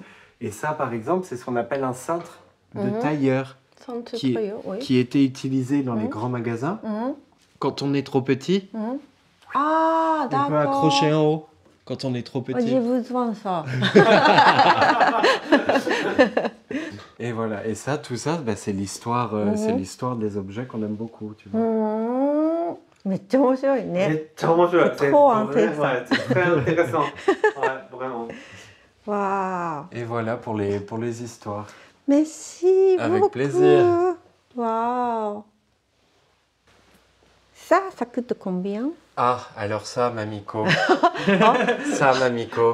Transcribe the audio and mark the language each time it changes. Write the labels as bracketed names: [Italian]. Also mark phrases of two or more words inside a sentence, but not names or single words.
[French] Et ça, par exemple, c'est ce qu'on appelle un cintre de tailleur qui était utilisé dans les grands magasins. Quand on est trop petit, Ah, on d'accord. peut accrocher en haut quand on est trop J'ai petit. besoin de ça. Et voilà, et ça, tout ça, bah, c'est l'histoire des objets qu'on aime beaucoup, tu vois. [Japanese] めっちゃ面白いね。めっちゃ面白い。 [French] C'est trop intéressant. Ouais, c'est très intéressant. Ouais, vraiment. Waouh. Et voilà pour les histoires. Merci Avec beaucoup. plaisir. Waouh. Ça coûte combien? Ah, alors ça, Mamiko. Ça, Mamiko.